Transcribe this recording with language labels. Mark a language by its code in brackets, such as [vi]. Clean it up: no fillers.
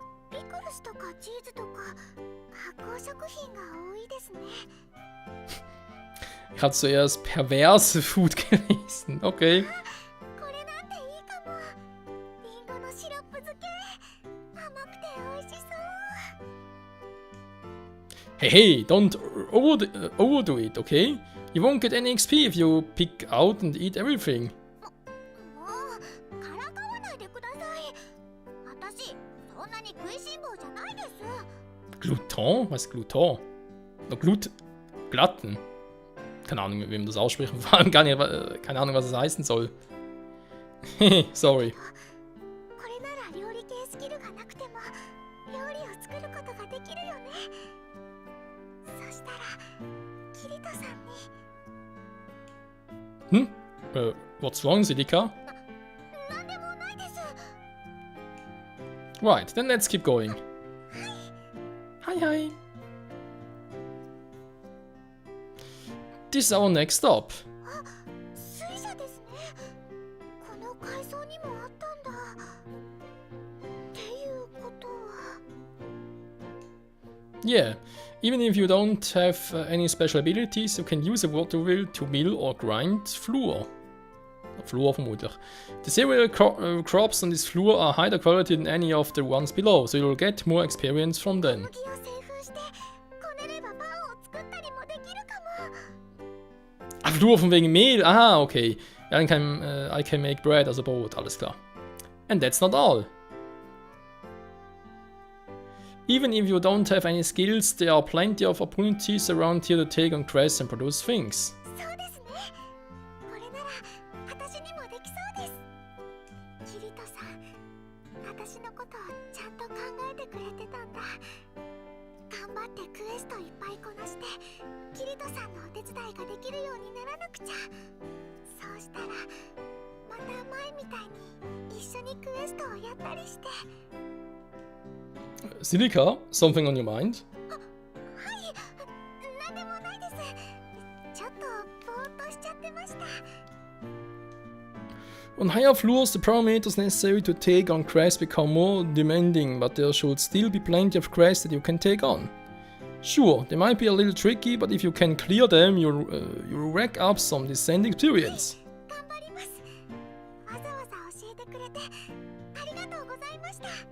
[ja] ピクルスとかチーズとか発酵食品が多いですね。 [de] Ich hatte zuerst perverse Food gelesen. [en] Okay. [ja] これなんていいかも。リンゴのシロップ漬け。甘くて美味しそう。 [en] Hey, hey, don't overdo it, okay? You won't get any XP if you pick out and eat everything. [ja] もうからかわないでください。私そんなに食いしん坊じゃないです。 [de] Gluton? Was ist Gluton? No, Glatten. Keine Ahnung, wie man das ausspricht. Vor allem keine Ahnung, was es heißen soll. [en] Sorry. [ja] これなら料理系スキルがなくても料理を作ることができるよね。そしたらキリトさんに。 [en] What's wrong, Celica? [ja] なんでもないです。 [en] Right, then let's keep going. Hi, hi. This is our next stop. [ja] 水車ですね。この階層にもあったんだ。っていうことは。 [en] Yeah, even if you don't have any special abilities, you can use a water wheel to mill or grind flour. Flour [de] vermutlich. [en] The cereal crops on this floor are higher quality than any of the ones below, so you'll get more experience from them. [ja] 麦を製粉してこねればパンを作ったりもできるかも。 [de] Ah, Flur von wegen Mehl. Aha, okay. Ja, dann [en] I can make bread, [de] also Brot, alles klar. [en] And that's not all. Even if you don't have any skills, there are plenty of opportunities around here to take on quests and produce things. [ja] そうですね。これなら私にもできそうです。キリトさん、私のことをちゃんと考えてくれてたんだ。頑張ってクエストいっぱいこなして、キリトさんのお手伝いができるようにならなくちゃ。そうしたら、また前みたいに一緒にクエストをやったりして。 [en] Celica, something on your mind? [ja] はい、なんでもないです。ちょっとぼーっとしちゃってました。 [en] On higher floors, the parameters necessary to take on quests become more demanding, but there should still be plenty of quests that you can take on. Sure, they might be a little tricky, but if you can clear them, you'll rack up some decent experience. [ja] 頑張ります。わざわざ教えてくれてありがとうございました。